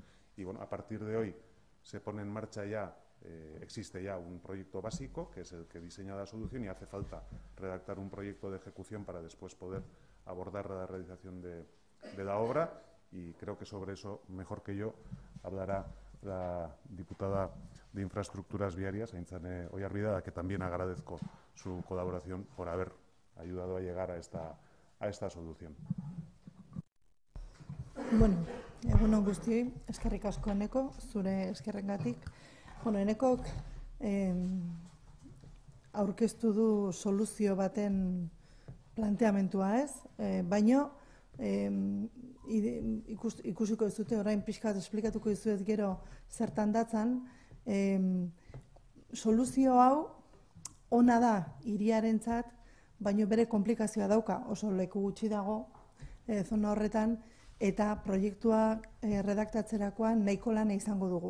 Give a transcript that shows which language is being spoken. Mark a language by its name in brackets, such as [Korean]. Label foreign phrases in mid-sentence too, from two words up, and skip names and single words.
[Spanish] Y bueno, a partir de hoy se pone en marcha ya, existe ya un proyecto básico, que es el que diseña la solución, y hace falta redactar un proyecto de ejecución para después poder abordar la realización de la obra, y creo que sobre eso, mejor que yo, hablará la diputada de Infraestructuras Viarias, Aintzane Oyarbide, a la que también agradezco su colaboración por haber ayudado a llegar a esta solución. [Basque] Bueno, egun on guztioi, eskerrik asko eneko, zure eskerrengatik. Bueno, Enekok aurkeztu du soluzio baten planteamentua, ez? Baino, ikusiko ez dute, orain pixkat esplikatuko izuet gero zertan datzan, soluzio hau ona da hiriarentzat, baino bere komplikazioa dauka, oso leku gutxi dago zona horretan, eta proiektua redaktatzerakoan nahiko lana izango dugu.